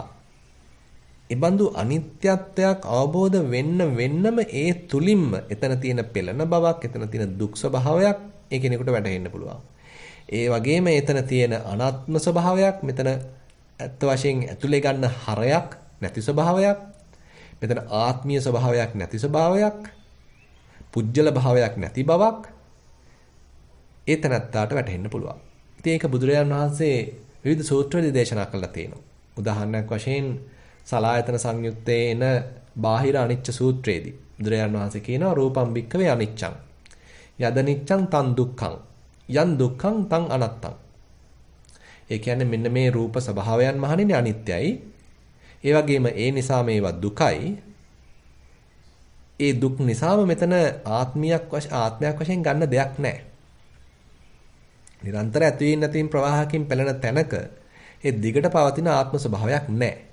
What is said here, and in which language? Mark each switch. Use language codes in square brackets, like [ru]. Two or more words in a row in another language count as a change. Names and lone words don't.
[si] ඒබඳු අනිත්‍යත්වයක් අවබෝධ වෙන්නම ඒ තුලින්ම එතන තියෙන පෙළෙන බවක් එතන තියෙන දුක් ස්වභාවයක් ඒ කෙනෙකුට වැටහෙන්න පුළුවන් ඒ වගේම එතන තියෙන අනාත්ම ස්වභාවයක් මෙතන ඇත්ත වශයෙන් ඇතුලේ ගන්න හරයක් නැති ස්වභාවයක් මෙතන ආත්මීය ස්වභාවයක් නැති ස්වභාවයක්, පුජ්‍යල භාවයක් නැති බවක් ඒ තැනත්තාට වැටහෙන්න පුළුවන්. ඉතින් ඒක බුදුරජාණන් වහන්සේ විවිධ සූත්‍රවලදී දේශනා කළා තියෙනවා. උදාහරණයක් වශයෙන් සලායතන සංයුත්තේ එන බාහිර අනිච්ච සූත්‍රයේදී බුදුරජාණන් වහන්සේ කියනවා [pi] රූපම් භික්ඛවේ අනිච්චං. යදනිච්චං තං දුක්ඛං. යන් දුක්ඛං තං අනත්තං. [si] ඒ කියන්නේ මෙන්න මේ රූප ස්වභාවයන් මහණෙනි අනිත්‍යයි. ඒ වගේම ඒ නිසා මේවා දුකයි. ඒ දුක් නිසාම මෙතන ආත්මයක් වශයෙන් ගන්න දෙයක් නැහැ. නිරන්තර ඇතිවීම නැතිවීම ප්‍රවාහකින් පෙළෙන තැනක ඒ දිගට පවතින ආත්ම ස්වභාවයක් නැහැ.